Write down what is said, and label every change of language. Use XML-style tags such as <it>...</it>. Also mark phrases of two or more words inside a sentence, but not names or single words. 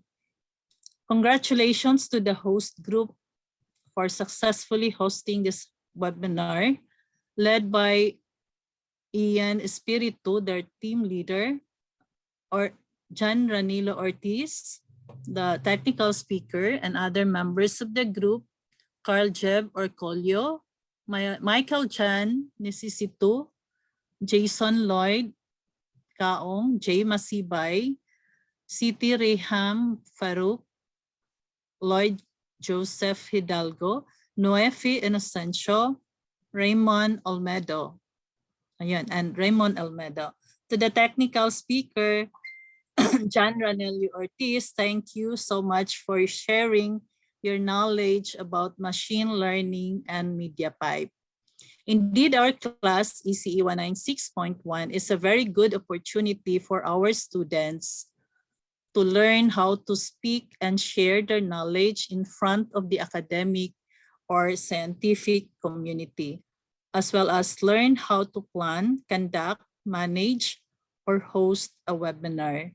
<en>Congratulations to the host group for successfully hosting this webinar, led by Ian Espiritu, their team leader, or John Ranilo Ortiz, the technical speaker, and other members of the group, Carl Jeb or Colio, Michael Chan, Nisisitu, Jason Lloyd, Kaong, J. Masibay, Siti Reham Farouk, Lloyd Joseph Hidalgo, Noefi Inocencio, Raymond Olmedo. Ayan, and Raymond Olmedo. To the technical speaker, John Ranelio Ortiz, thank you so much for sharing your knowledge about machine learning and Mediapipe. Indeed, our class, ECE 196.1, is a very good opportunity for our students to learn how to speak and share their knowledge in front of the academic or scientific community, as well as learn how to plan, conduct, manage, or host a webinar.</en>